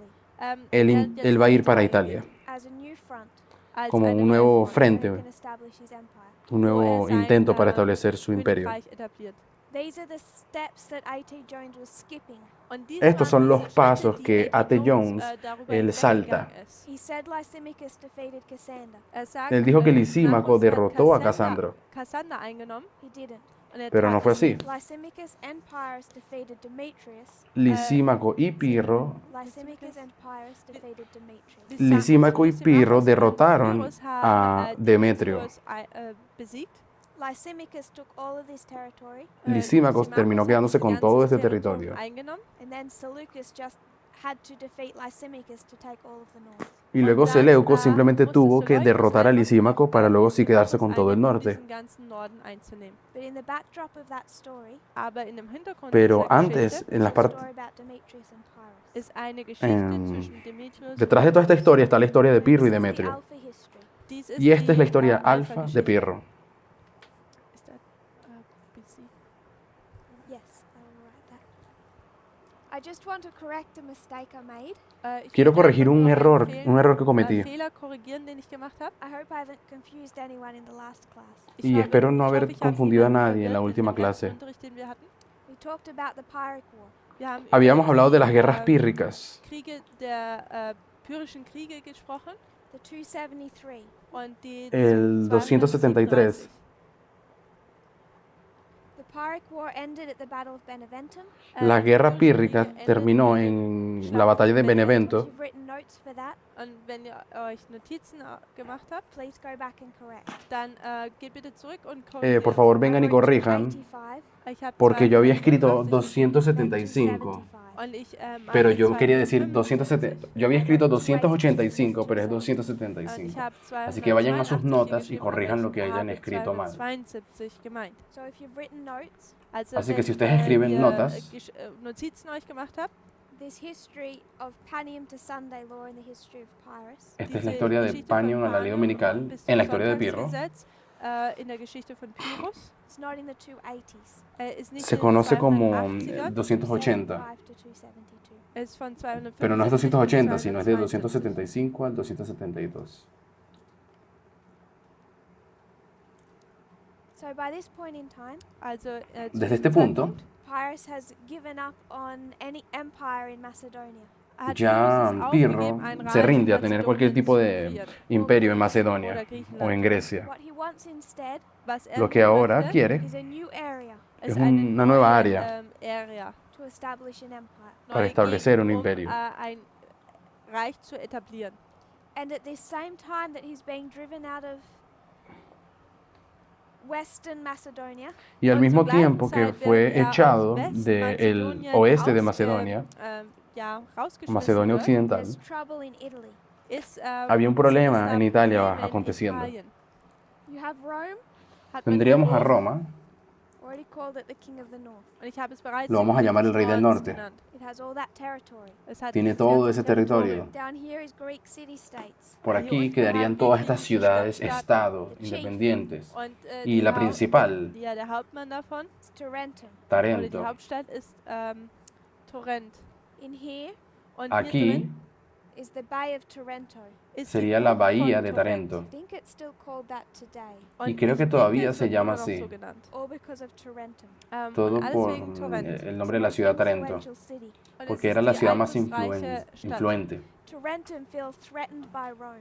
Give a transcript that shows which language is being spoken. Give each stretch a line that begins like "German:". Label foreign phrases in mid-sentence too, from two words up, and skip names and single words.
Spanish: él va a ir para Italia
English: as a new front
German: als
Spanish: como
German: eine
Spanish: un nuevo
German: neue Front,
English: where he
Spanish: frente,
English: can establish his empire.
Spanish: un
German: wo
Spanish: nuevo
German: sein,
Spanish: intento para establecer su imperio.
German: Königreich etabliert.
English: These are the steps that A.T. Jones was skipping.
German: Und dies
Spanish: Estos son
German: waren
Spanish: los
German: diese
Spanish: pasos
German: Schritte,
Spanish: que
German: die A.T. Jones, darüber
Spanish: él salta.
German: hinweggegangen ist.
English: He said Lysimachus defeated Cassander.
German: Sagte,
Spanish: Él dijo que
German: Lysimachus
Spanish: Lisímaco
German: hat
Spanish: derrotó a Casandro,
German: Cassander eingenommen
English: He didn't.
German: und
Spanish: pero no fue así.
English: Lysimachus and Pyrrhus defeated Demetrius.
Spanish: Lisímaco y Pirro,
English: Lysimachus and Pyrrhus defeated Demetrius.
Spanish: Lisímaco y Pirro derrotaron a Demetrio.
German: besiegt.
English: Lysimachus took all of this territory,
Spanish: Lisímaco terminó quedándose con todo este territorio.
German: Eingenommen.
English: and then Seleucus just had to defeat Lysimachus to take all of the north.
Spanish: Y luego Seleuco simplemente tuvo que derrotar a Lisímaco para luego sí quedarse con todo el norte.
German: diesen ganzen Norden einzunehmen.
English: But in the backdrop of that story,
German: Aber in dem Hintergrund
Spanish: Pero
German: dieser
Spanish: antes,
German: Geschichte
Spanish: en las
English: is a
Spanish: partes,
English: story about Demetrius and Pyrrhus.
German: ist eine Geschichte zwischen Demetrius
Spanish: detrás de toda esta historia está la historia de Pirro y
English: This is the
Spanish: Demetrio.
English: alpha history.
German: Dies ist
Spanish: Y esta es la
German: die,
Spanish: historia alfa de
German: Alpha-Geschichte.
Spanish: Pirro.
German: Ist das,
English: BC? Yes, I will write that. I just want to correct a mistake I made.
German: Ich
Spanish: Quiero
German: will
Spanish: corregir
German: einfach
Spanish: un
German: nur
Spanish: error,
German: empfehlen,
Spanish: un error que cometí.
German: Fehler korrigieren, den ich gemacht habe.
English: I hope I haven't confused anyone in the last class.
Spanish: Y espero no haber
German: ich habe
Spanish: confundido a
German: niemanden
Spanish: nadie en la
German: verwirrt
Spanish: última
German: dem letzten
Spanish: clase.
German: Unterricht, den wir hatten.
English: We talked about the Pyrrhic War.
German: Wir haben
Spanish: Habíamos
German: über
Spanish: hablado de las
German: die,
Spanish: guerras pírricas
German: Kriege der pyrrhischen Kriege gesprochen
English: The 273.
German: und die
Spanish: el 273.
English: The Pyrrhic War ended at the Battle of Beneventum.
Spanish: La guerra
German: pyrrhische
Spanish: pírrica
German: Kriege
Spanish: terminó
German: endeten
Spanish: en la batalla de
English: If
Spanish: Benevento.
English: you've written notes for that,
German: Und wenn ihr euch Notizen gemacht habt,
English: please go back and correct.
German: dann geht bitte zurück und korrigiert.
Spanish: Por favor, vengan y
English: I wrote
Spanish: corrijan,
English: 285,
German: Ich hab
Spanish: porque yo había escrito 285 275.
German: und ich,
Spanish: Pero
German: habe
Spanish: yo quería decir 275 270. Yo había escrito 285, pero es
German: und ich
Spanish: 275.
German: habe
Spanish: Así que vayan a sus
German: 282
Spanish: notas y
German: geschrieben,
Spanish: corrijan
German: aber
Spanish: lo que
German: ich
Spanish: hayan
German: habe
Spanish: escrito mal.
German: 272 gemeint.
English: So if you've written notes,
German: Also
Spanish: Así que
German: wenn,
Spanish: si ustedes escriben
German: ihr,
Spanish: notas,
German: Notizen euch gemacht habt,
English: this history of Panium to Sunday law in the history of Pyrrhus
Spanish: esta es
German: diese
Spanish: la historia de
German: Geschichte von
Spanish: Panion a la ley
German: Panion
Spanish: dominical
German: bis
Spanish: en la
German: zum
Spanish: historia de Pirro.
German: Sonntagsgesetz, in der Geschichte von Pyrrhus.
English: it's not in the 280s.
German: Ist nicht
Spanish: Se
German: in den
Spanish: conoce como
German: 280ern,
Spanish: 280,
English: 275 to 272.
German: ist von 275
Spanish: pero no es
German: bis
Spanish: 280, sino es de
German: 272.
Spanish: 275 al 272.
English: So by this point in time,
German: Also, zu
Spanish: Desde
German: diesem
Spanish: este punto,
German: Zeitpunkt
English: Pyrrhus has given up on any empire in Macedonia.
German: hat
Spanish: ya Pyrrhus es Pirro
German: aufgegeben, ein
Spanish: se
German: Reich
Spanish: rinde a
German: in
Spanish: tener
German: Mazedonien
Spanish: cualquier tipo
German: zu
Spanish: de
German: regieren.
Spanish: imperio en
German: Oder
Spanish: Macedonia o en
German: Griechenland.
Spanish: Grecia.
English: What he wants instead
German: Was
Spanish: Lo que ahora
German: möchte,
Spanish: quiere
English: is a new area
Spanish: es
German: eine
Spanish: una nueva
German: neue,
Spanish: área
German: Area,
English: to establish an empire.
Spanish: para
German: neue
Spanish: establecer un
German: Gegend,
Spanish: imperio.
German: ein Reich zu etablieren.
English: And at the same time that he's being driven out of Western Macedonia,
Spanish: Y al
German: Und
Spanish: mismo
German: zur gleichen
Spanish: tiempo que
German: Zeit
Spanish: fue
German: wird er
Spanish: echado
German: aus
Spanish: del
German: Westmazedonien
Spanish: oeste de
German: ausge-
Spanish: Macedonia,
German: ja, rausgeschmissen
Spanish: Macedonia
German: wird,
Spanish: Occidental,
English: there's trouble in Italy.
German: ist,
Spanish: había un problema
German: ist da
Spanish: en Italia
German: Probleme in
Spanish: aconteciendo.
German: Italien.
English: You have Rome,
German: Hat man
Spanish: Tendríamos a
German: Rom,
Spanish: Roma,
English: already called it the King of the North.
German: und ich habe es bereits
Spanish: Lo vamos a
German: den
Spanish: llamar el Rey del
German: Nordens
Spanish: Norte.
German: genannt.
English: It has all that territory.
German: Es hat
Spanish: tiene
German: dieses
Spanish: todo
German: ganze
Spanish: ese territorio.
English: Down here is Greek city-states.
Spanish: Por aquí quedarían todas estas ciudades, estados, independientes.
German: Und,
Spanish: Y
German: die
Spanish: la principal,
German: ja, der Hauptmann davon,
English: It's Tarentum.
German: oder die
Spanish: Tarento.
German: Hauptstadt ist Torrent.
English: In here
German: Und hier
Spanish: Aquí
German: drin
English: is the Bay of Tarento.
German: ist
Spanish: sería
German: die
Spanish: la
German: Bucht von
Spanish: bahía de
German: Torrent.
Spanish: Tarento.
English: I think it's still called that today,
German: Und
Spanish: Y creo
German: ich
Spanish: que
German: denke,
Spanish: todavía es se
German: wird
Spanish: llama
German: immer noch
Spanish: así.
German: so genannt.
English: all because of Tarentum.
German: Und
Spanish: Todo
German: alles
Spanish: por
German: wegen Torrent.
Spanish: el nombre de la ciudad Tarento,
English: Influential city.
German: Und es
Spanish: porque
German: ist
Spanish: era la
German: die
Spanish: ciudad más
German: einflussreiche Stadt.
Spanish: influente.
English: Tarentum feels threatened by Rome.